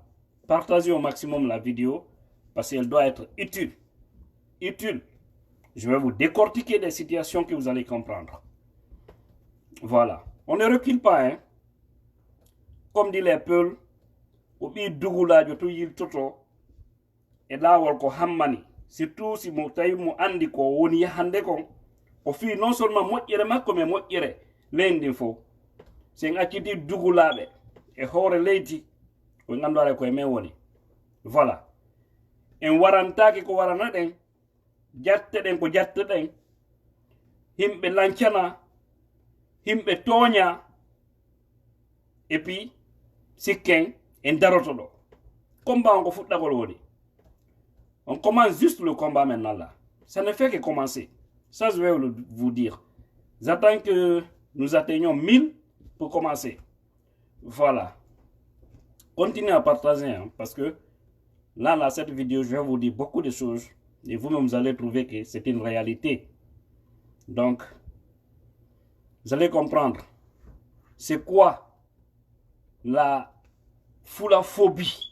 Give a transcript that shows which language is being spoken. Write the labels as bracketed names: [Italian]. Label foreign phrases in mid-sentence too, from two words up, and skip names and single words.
[French] Partagez au maximum la vidéo parce qu'elle doit être utile. Utile. Je vais vous décortiquer des situations que vous allez comprendre. Voilà. On ne recule pas, hein. Comme dit les Peuls, [Fula] obi dugula jotu yil toto [French] et là [Fula] ko hammani. Surtout si mo tawi mo andi ko woni hande kon o fi [French] non seulement [Fula] moƴƴere makko mais moƴƴere leydi fof sen acciti dugulaɓe e hoore leydi ko ganduɗa koye men woni voilà en warantaki ko warana ɗen jatte ɗen ko jatte ɗen himɓe lancana himɓe tooña [French] et puis [Fula] sikken en daroto ɗo combat on ko fuɗɗagol woni [French] on commence juste le combat maintenant là ça ne fait que commencer ça je vais vous dire j'attends que nous atteignions 1000 pour commencer voilà continuez à partager hein, parce que là cette vidéo je vais vous dire beaucoup de choses et vous-même vous allez trouver que c'est une réalité donc vous allez comprendre c'est quoi la foulaphobie.